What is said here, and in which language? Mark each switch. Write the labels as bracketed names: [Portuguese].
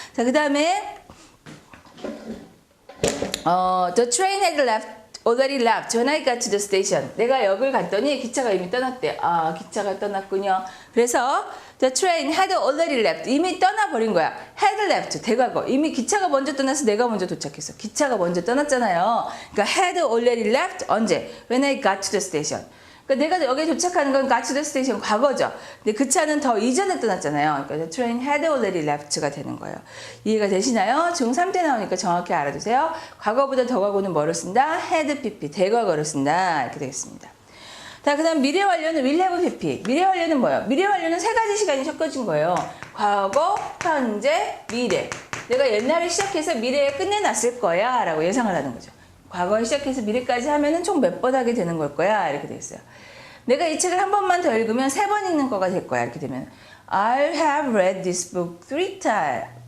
[Korean] 자, 그 다음에 [English] the train had left already left when I got to the station. [Korean] 내가 역을 갔더니 기차가 이미 떠났대. 아, 기차가 떠났군요. 그래서 [English] the train had already left. [Korean] 이미 떠나버린 거야. had left. 대과거. 이미 기차가 먼저 떠나서 내가 먼저 도착했어. 기차가 먼저 떠났잖아요. 그러니까 [English] had already left. [Korean] 언제? [English] When I got to the station. [Korean] 그러니까 내가 여기에 도착하는 건 [English] got to the station [Korean] 과거죠. 근데 그 차는 더 이전에 떠났잖아요. 그러니까 [English] the train had already left [Korean] 가 되는 거예요. 이해가 되시나요? 중3 때 나오니까 정확히 알아두세요. 과거보다 더 과거는 뭐를 쓴다? had pp, 대과거를 쓴다. 이렇게 되겠습니다. 자, 그 다음 미래 완료는 will have pp. 미래 완료는 뭐예요? 미래 완료는 세 가지 시간이 섞어진 거예요. 과거, 현재, 미래. 내가 옛날에 시작해서 미래에 끝내놨을 거야 라고 예상을 하는 거죠. 과거에 시작해서 미래까지 하면은 총 몇 번 하게 되는 걸 거야 이렇게 돼 있어요. 내가 이 책을 한 번만 더 읽으면 3번 읽는 거가 될 거야. 이렇게 되면 [English] I have read this book 3 times.